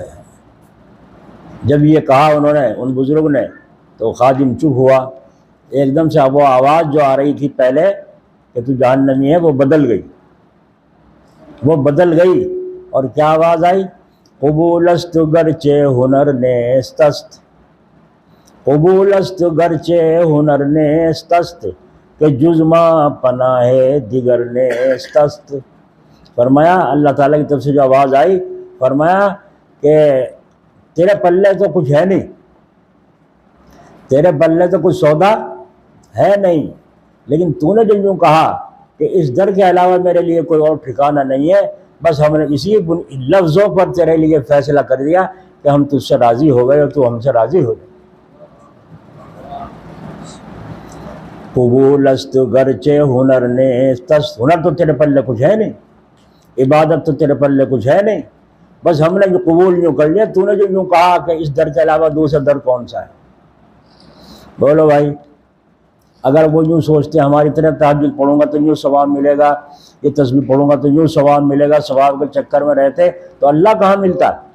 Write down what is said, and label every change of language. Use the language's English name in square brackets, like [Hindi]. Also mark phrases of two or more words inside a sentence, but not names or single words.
[Urdu] جب یہ کہا انہوں نے، ان بزرگ نے، تو خادم چپ ہوا۔ ایک دم سے وہ آواز جو آ رہی تھی پہلے کہ تو جہنمی ہے، وہ بدل گئی، وہ بدل گئی، اور کیا آواز آئی؟ [Persian] قبول است گرچہ ہنر نیست است، قبول است گرچہ ہنر نیست است، کہ جز ما پناہ دیگر نیست است۔ [Urdu] فرمایا اللہ تعالیٰ کی طرف سے جو آواز آئی، فرمایا کہ تیرے پلے تو کچھ ہے نہیں، تیرے پلے تو کچھ سودا ہے نہیں، لیکن تو نے جو یوں کہا کہ اس در کے علاوہ میرے لیے کوئی اور ٹھکانہ نہیں ہے، بس ہم نے اسی لفظوں پر تیرے لیے فیصلہ کر دیا کہ ہم تجھ سے راضی ہو گئے اور تو ہم سے راضی ہو گئے۔ [Persian] قبول است گرچہ ہنر نیست است، [Urdu] ہنر تو تیرے پلے کچھ ہے نہیں، عبادت تو تیرے پلے کچھ ہے نہیں، بس ہم نے جو قبول یوں کر لیا، تو نے جو یوں کہا کہ اس در کے علاوہ دوسرا در کون سا ہے؟ بولو بھائی، اگر وہ یوں سوچتے ہماری طرح تہجد پڑھوں گا تو یوں ثواب ملے گا، یہ تسبیح پڑھوں گا تو یوں ثواب ملے گا، ثواب کے چکر میں رہتے تو اللہ کہاں ملتا؟